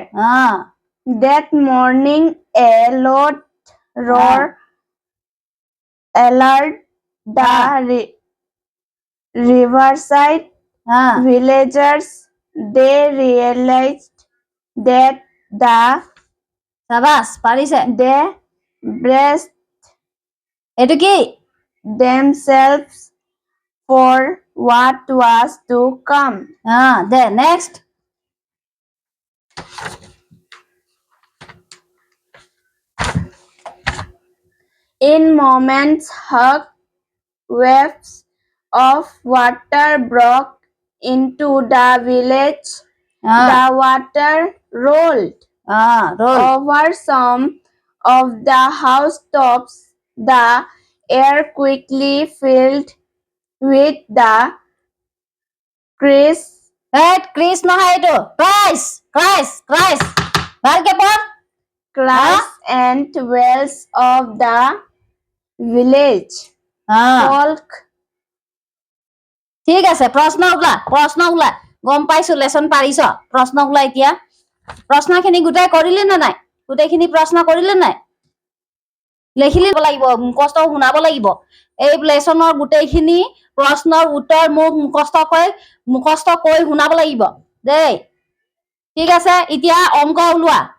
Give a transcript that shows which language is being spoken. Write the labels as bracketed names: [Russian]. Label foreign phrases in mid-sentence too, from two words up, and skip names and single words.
[English] That morning, a loud roar alerted the riverside villagers. They realized that [Assamese] সাবাস পাৰিছে [English] they braced [Assamese] এটো কি [English] themselves for what was to come. They next In moments, huge waves of water broke into the village. The water rolled over some of the housetops. The air quickly filled with the crisp [Assamese] ক্ৰিছ নহয় এইটো ক্ৰাইছ ভালকে পঢ় [English] cries and wails of the village folk. [Assamese] ঠিক আছে প্ৰশ্ন ওলা গম পাইছো লেসন পাৰিছ প্ৰশ্ন ওলা এতিয়া প্ৰশ্নখিনি গোটাই কৰিলে না নাই গোটেইখিনি প্ৰশ্ন কৰিলে নাই লিখিব লাগিব মুখস্থ শুনাব লাগিব এই লেসনৰ গোটেইখিনি প্ৰশ্নৰ উত্তৰ মোক মুখস্থ কৈ শুনাব লাগিব দেই ঠিক আছে এতিয়া অংক ওলোৱা